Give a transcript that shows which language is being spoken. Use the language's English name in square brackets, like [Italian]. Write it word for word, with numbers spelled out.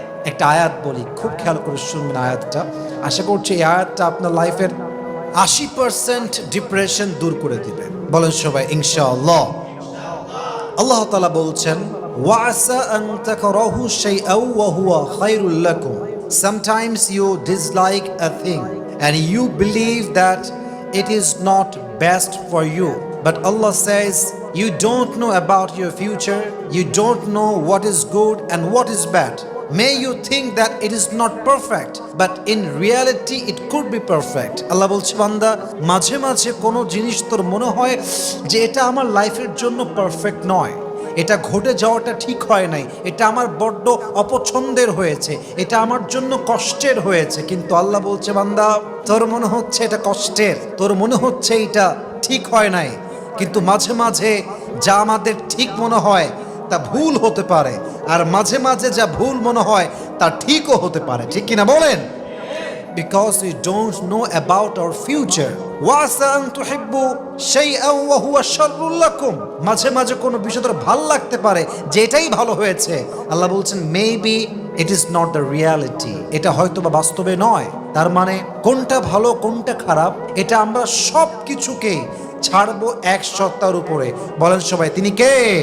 [Bangla] একটা আয়াত বলি, খুব খেয়াল করে শুনবেন আয়াতটা। আশা করছি এই আয়াতটা আপনার লাইফের আশি পার্সেন্ট ডিপ্রেশন দূর করে দিবে। বলেন সবাই ইনশাআল্লাহ। আল্লাহ তাআলা বলছেন, [Arabic] ওয়াসা আন তাকরাহু শাইআও ওয়া হুয়া খায়রুল লাকুম। [English] Sometimes you dislike a thing and you believe that it is not best for you, but Allah says you don't know about your future, you don't know what is good and what is bad. May you think that it is not perfect, but in reality it could be perfect. [Bangla] আল্লাহ বলছে, বান্দা, মাঝে মাঝে কোনো জিনিস তোর মনে হয় যে এটা আমার লাইফের জন্য পারফেক্ট নয়, এটা ঘটে যাওয়াটা ঠিক হয় নাই, এটা আমার বড্ড অপছন্দের হয়েছে, এটা আমার জন্য কষ্টের হয়েছে। কিন্তু আল্লাহ বলছে, বান্দা, তোর মনে হচ্ছে এটা কষ্টের, তোর মনে হচ্ছে এটা ঠিক হয় নাই, কিন্তু মাঝে মাঝে যা আমাদের ঠিক মনে হয় তা ভুল হতে পারে, আর মাঝে মাঝে যা ভুল মনে হয় তা ঠিকও হতে পারে। ঠিক কিনা বলেন? [English] Because we don't know about our future. [Arabic] ওয়াসা আন তুহিব্বু শাইআন ওয়া হুয়া শাররুল লাকুম। [Bangla] মাঝে মাঝে কোনো বিষয় তোর ভালো লাগতে পারে যে এটাই ভালো হয়েছে। আল্লাহ বলছেন, [English] maybe it is not the reality, [Bangla] এটা হয়তো বা বাস্তবে নয়। তার মানে কোনটা ভালো কোনটা খারাপ এটা আমরা সব কিছুকে ছাড়বো এক সত্তার উপরে। বলেন সবাই, তিনি কে?